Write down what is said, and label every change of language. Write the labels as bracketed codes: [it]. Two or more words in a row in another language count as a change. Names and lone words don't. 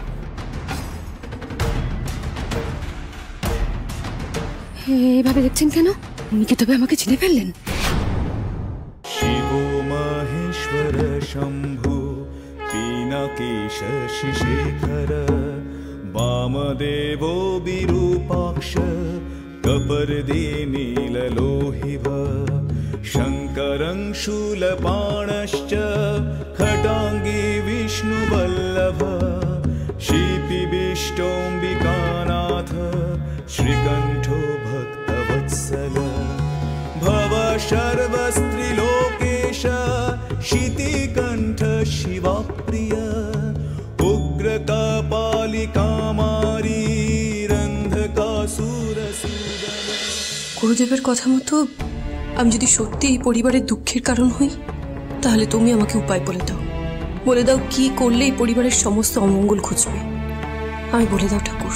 [bn] এইভাবে দেখছেন কেন? উনি কি তবে আমাকে চিনে ফেললেন? [sa] শিব মহেশ্বর শম্ভু পিনাকেশ শশিশেখর वामदेवो विरूपाक्ष कपर्दी नीललोहिव शङ्करं शूलपाणश्च खटाङ्गी विष्णुवल्लभ शिपिविष्टोऽम्बिकानाथ श्रीकण्ठो भक्तवत्सल भव सर्वस्त्रिलोकेश शितिकण्ठ शिवाप्रिय उग्रकपालिकामारी रन्धकासुरसूदन। [bn] গুরুদেবের কথা মতো আমি যদি সত্যি এই পরিবারের দুঃখের কারণ হই, তাহলে তুমি আমাকে উপায় বলে দাও। বলে দাও কি করলে এই পরিবারের সমস্ত অমঙ্গল ঘুচবে। আমি বলে দাও ঠাকুর।